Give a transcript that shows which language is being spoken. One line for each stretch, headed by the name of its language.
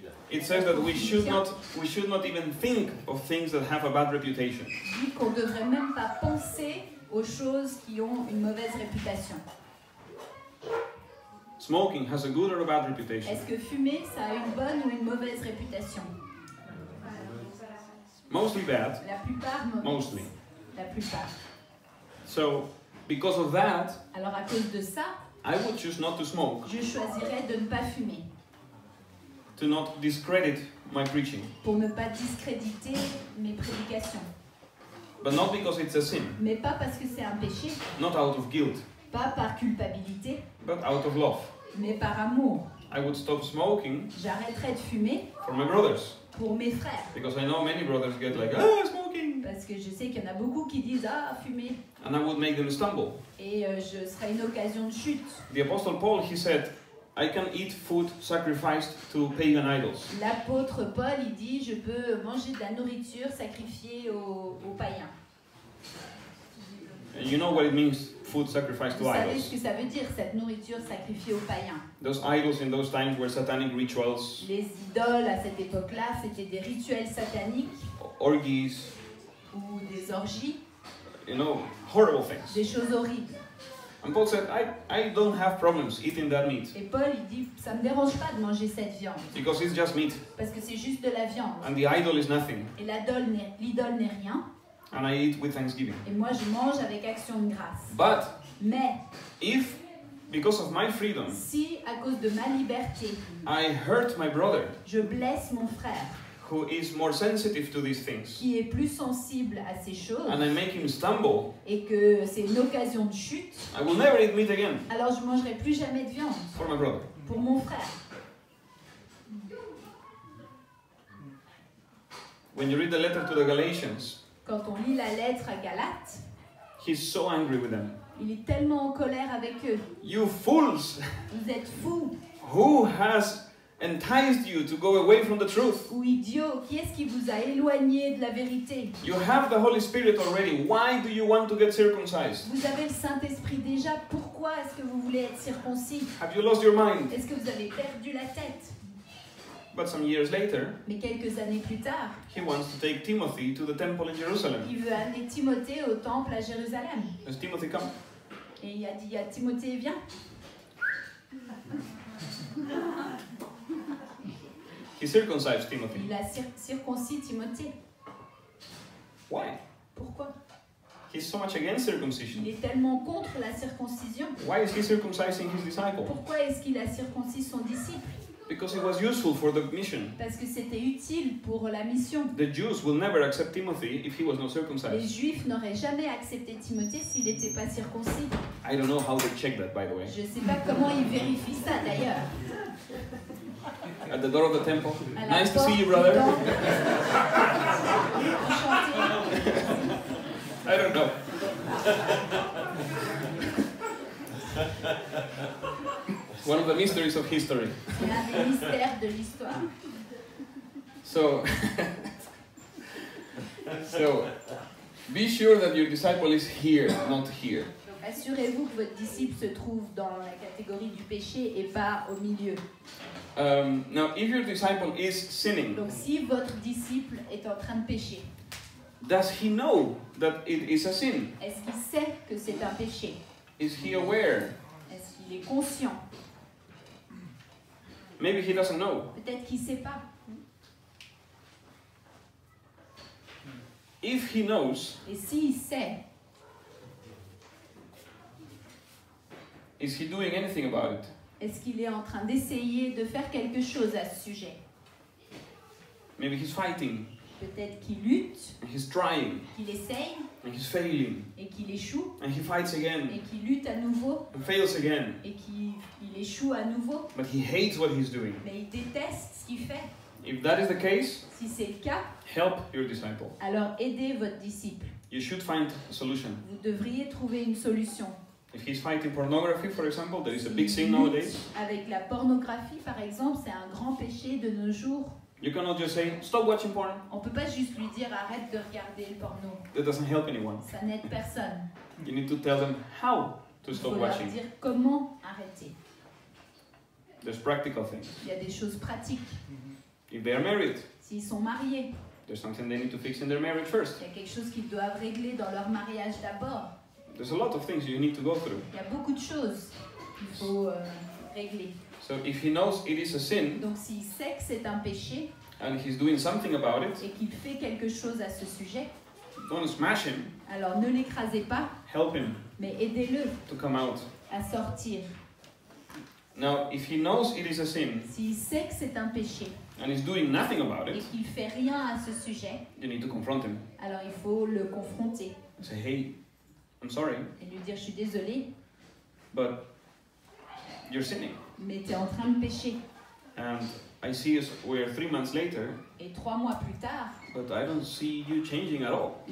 English: It says that we should not even think of things that have a bad reputation.
French: Dit qu'on ne devrait même pas penser aux choses qui ont une mauvaise réputation.
English: Smoking has a good or a bad reputation.
French: Est-ce que fumer, ça a une bonne ou une mauvaise réputation?
English: Mostly bad,
French: La plupart, mauvaise.
English: mostly.
French: La plupart.
English: So, because of that,
French: Alors à cause de ça,
English: I would choose not to smoke,
French: je choisirais de ne pas fumer.
English: to not discredit my preaching.
French: Pour ne pas discréditer mes prédications.
English: But not because it's a sin,
French: Mais pas parce que c'est un péché,
English: not out of guilt,
French: pas par culpabilité,
English: but out of love.
French: mais par amour.
English: I would stop smoking
French: J'arrêterai de fumer
English: for my brothers,
French: pour mes frères.
English: because I know many brothers get like, smoking,
French: Parce que je sais qu'il y en a beaucoup qui disent « Ah, fumer !»
English: and I would make them stumble.
French: Et je serai une occasion de chute.
English: The Apostle Paul, he said, I can eat food sacrificed to pagan idols.
French: L'apôtre Paul, il dit « Je peux manger de la nourriture sacrifiée aux païens. »
English: And you know what it means, food sacrificed to
French: Vous savez
English: idols.
French: ce que ça veut dire, cette nourriture sacrifiée aux païens.
English: Those idols in those times were satanic rituals,
French: Les idoles à cette époque-là, c'était des rituels sataniques
English: orgies,
French: ou des orgies,
English: you know, horrible things.
French: des choses horribles.
English: And Paul said, I don't have problems eating that meat,
French: Et Paul, il dit « Ça ne me dérange pas de manger cette viande,
English: because it's just meat,
French: parce que c'est juste de la viande.
English: and the idol is nothing,
French: Et l'idole n'est rien,
English: and I eat with thanksgiving.
French: et moi je mange avec action de grâce.
English: But
French: Mais
English: if, because of my freedom,
French: si, à cause de ma liberté,
English: I hurt my brother,
French: je blesse mon frère,
English: who is more sensitive to these things,
French: qui est plus sensible à ces choses,
English: and I make him stumble,
French: et que c'est une occasion de chute,
English: I will never eat meat again
French: alors je ne mangerai plus jamais de viande
English: for my brother.
French: pour mon frère.
English: When you read the letter to the Galatians,
French: Quand on lit la lettre à Galates,
English: he's so angry with them.
French: il est tellement en colère avec eux.
English: You fools!
French: Vous êtes fous
English: Who has enticed you to go away from the truth?
French: ou idiots. Qui est-ce qui vous a éloigné de la vérité?
English: You have the Holy Spirit already. Why do you want to get circumcised?
French: Vous avez le Saint-Esprit déjà. Pourquoi est-ce que vous voulez être circoncis?
English: Have you lost your mind?
French: Est-ce que vous avez perdu la tête?
English: But some years later,
French: Mais quelques années plus tard,
English: he wants to take Timothy to the temple in Jerusalem.
French: il veut amener Timothée au temple à Jérusalem.
English: Does Timothy come?
French: Et il a dit à Timothée, viens.
English: He circumcised Timothy.
French: Il a circoncis Timothée.
English: Why?
French: Pourquoi?
English: He's so much against circumcision.
French: Il est tellement contre la circoncision.
English: Why is he circumcising his disciple?
French: Pourquoi est-ce qu'il a circoncis son disciple?
English: Because it was useful for the mission.
French: Parce que c'était utile pour la mission.
English: The Jews will never accept Timothy if he was not
French: Les
English: circumcised.
French: Juifs n'auraient jamais accepté Timothée s'il n'était pas circoncis.
English: I don't know how they check that, by the way.
French: Je ne sais pas comment ils vérifient ça d'ailleurs.
English: At the door of the temple.
French: À la
English: Nice to
French: porte
English: see you,
French: du
English: brother.
French: temple. Enchanté.
English: I don't know. One of the mysteries of history.
French: C'est un des mystères de l'histoire.
English: So, be sure that your disciple is here, not here.
French: Donc assurez-vous que votre disciple se trouve dans la catégorie du péché et pas au milieu.
English: Now, if your disciple is sinning,
French: Donc si votre disciple est en train de pécher,
English: does he know that it is a sin?
French: est-ce qu'il sait que c'est un péché?
English: Is he aware?
French: Est-ce qu'il est conscient?
English: Maybe he doesn't know.
French: Peut-être qu'il ne sait pas.
English: If he knows,
French: Et s'il sait,
English: is he doing anything about it?
French: est-ce qu'il est en train d'essayer de faire quelque chose à ce sujet?
English: Maybe he's fighting,
French: Peut-être qu'il lutte,
English: and he's trying,
French: qu'il essaye
English: and he's failing,
French: et qu'il échoue,
English: and he fights again,
French: et qu'il lutte à nouveau
English: and fails again.
French: et qu'il échoue à nouveau,
English: But he hates what he's doing.
French: mais il déteste ce qu'il fait.
English: If that is the case,
French: Si c'est le cas,
English: help your disciple.
French: alors aidez votre disciple.
English: You should find a solution.
French: Vous devriez trouver une solution.
English: If he's fighting pornography, for example, that is a big sin
French: S'il
English: nowadays.
French: lutte avec la pornographie, par exemple, c'est un grand péché de nos jours.
English: You cannot just say, stop watching porn.
French: On ne peut pas juste lui dire arrête de regarder le porno.
English: That doesn't help anyone.
French: Ça n'aide personne.
English: You need to tell them how to
French: Il
English: stop
French: faut leur
English: watching.
French: dire comment arrêter.
English: There's practical things.
French: Il y a des choses pratiques.
English: If they are married,
French: S'ils sont mariés,
English: there's something they need to fix in their marriage first.
French: il y a quelque chose qu'ils doivent régler dans leur mariage d'abord.
English: There's a lot of things you need to go through.
French: Il y a beaucoup de choses qu'il faut régler.
English: So if he knows it is a sin
French: Donc s'il sait que c'est un péché
English: and he's doing something about it,
French: et qu'il fait quelque chose à ce sujet,
English: don't smash him,
French: alors ne l'écrasez pas,
English: help him
French: mais aidez-le
English: to come out.
French: à sortir.
English: Now, if he knows it is a sin
French: S'il sait que c'est un péché
English: and is doing nothing about
French: et
English: it,
French: qu'il fait rien à ce sujet,
English: you need to confront him.
French: alors il faut le confronter
English: Say, hey, I'm sorry,
French: et lui dire je suis désolé,
English: but you're sinning.
French: mais tu es en train de pécher.
English: And I see us, we're 3 months later,
French: Et 3 mois plus tard,
English: but I don't see you changing at all.